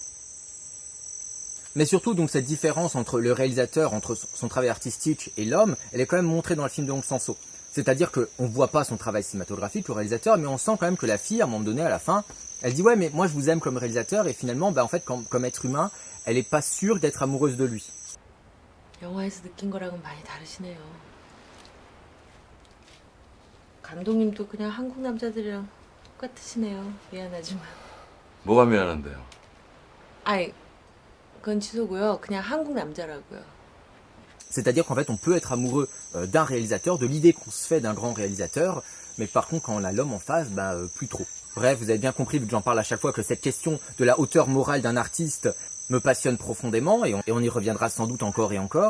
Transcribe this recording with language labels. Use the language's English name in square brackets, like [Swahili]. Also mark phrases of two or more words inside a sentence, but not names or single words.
[French] Mais surtout, donc, cette différence entre le réalisateur, entre son travail artistique et l'homme, elle est quand même montrée dans le film de Dong Sanso. C'est-à-dire qu'on ne voit pas son travail cinématographique, le réalisateur, mais on sent quand même que la fille, à un moment donné, à la fin, elle dit « Ouais, mais moi je vous aime comme réalisateur », et finalement, en fait, comme être humain, elle n'est pas sûre d'être amoureuse de lui. [Korean] 영화에서 느낀 거랑은 많이 다르시네요. 감독님도 그냥 한국 남자들이랑 똑같으시네요. 미안하지만. 뭐가 미안한데요? 아이, 그건 취소고요. 그냥 한국 남자라고요. [French] C'est-à-dire qu'en fait, on peut être amoureux d'un réalisateur, de l'idée qu'on se fait d'un grand réalisateur, mais par contre, quand on a l'homme en face, plus trop. Bref, vous avez bien compris, vu que j'en parle à chaque fois, que cette question de la hauteur morale d'un artiste me passionne profondément, et on y reviendra sans doute encore et encore.